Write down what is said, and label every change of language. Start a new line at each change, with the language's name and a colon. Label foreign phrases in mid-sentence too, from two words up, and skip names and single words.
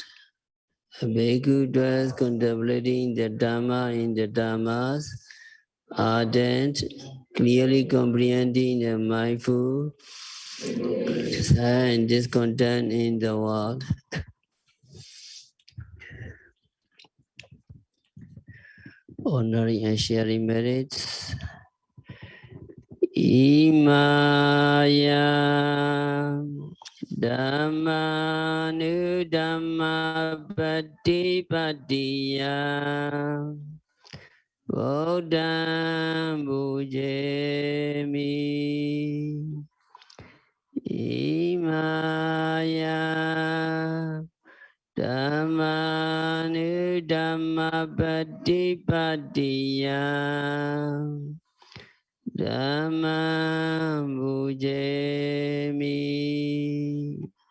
English: A bhikkhu thus contemplating the Dhamma in the Dhammas, ardent, clearly comprehending and mindful, desire and discontent in the world. Honoring and sharing merits.
Pali: Imaya Dhammanu Dhamma Patipatiya Bodham Bujemi Imaya Dhammanu Dhamma Patipatiya Dhamma Bujemi